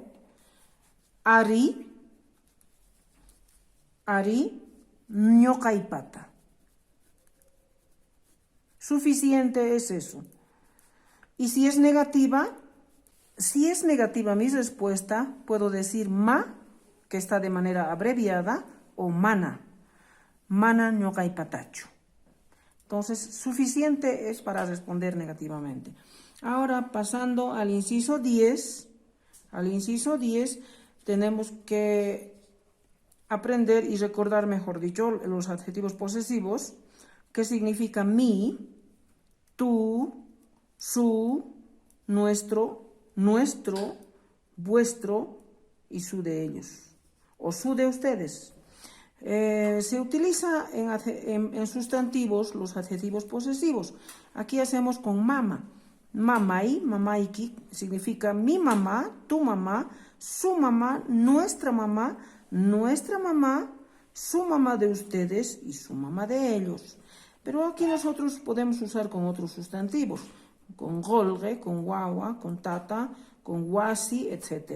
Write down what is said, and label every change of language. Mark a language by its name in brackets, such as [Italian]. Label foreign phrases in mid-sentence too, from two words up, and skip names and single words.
[Quechua] Ari ñoqaypata. [Spanish] Suficiente es eso. Y si es negativa mi respuesta, puedo decir ma, que está de manera abreviada, o [Quechua] mana ñoqaypatachu. [Spanish] Entonces, suficiente es para responder negativamente. Ahora, pasando al inciso 10, tenemos que aprender y recordar, mejor dicho, los adjetivos posesivos, que significan mi, tú, su, nuestro, vuestro y su de ellos, o su de ustedes. Se utiliza en sustantivos los adjetivos posesivos. Aquí hacemos con mama. [Quechua] Mamai, mamaiki, [Spanish] significa mi mamá, tu mamá, su mamá, nuestra mamá, su mamá de ustedes y su mamá de ellos. Pero aquí nosotros podemos usar con otros sustantivos, con golge, con guagua, con tata, con guasi, etc.